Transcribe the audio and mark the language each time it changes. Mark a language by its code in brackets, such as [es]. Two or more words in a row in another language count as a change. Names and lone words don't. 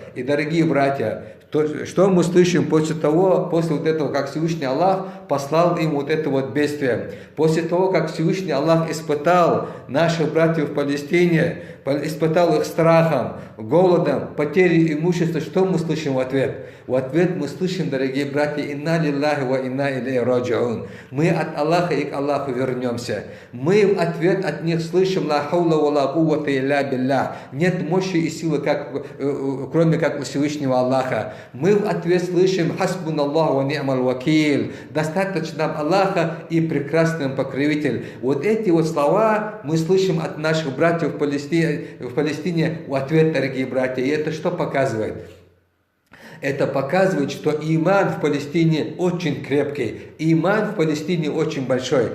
[ru] И, дорогие братья, что мы слышим после вот этого, как Всевышний Аллах послал им вот это вот бедствие? После того, как Всевышний Аллах испытал наших братьев в Палестине, испытал их страхом, голодом, потерей имущества, что мы слышим в ответ? В ответ мы слышим, дорогие братья: [ar] «إنا لله وإنا إليه راجعون». [ru] Мы от Аллаха и к Аллаху вернемся. Мы в ответ от них слышим: [ar] «لا حول ولا قوة إلا بالله». [ru] Нет мощи и силы, кроме как у Всевышнего Аллаха. Мы в ответ слышим: [ar] «حسبنا الله ونعم الوكيل». [ru] Достаточно нам Аллаха и прекрасный покровитель. Вот эти вот слова мы слышим от наших братьев в Палестине в ответ, дорогие братья. И это что показывает? Это показывает, что иман в Палестине очень крепкий, иман в Палестине очень большой.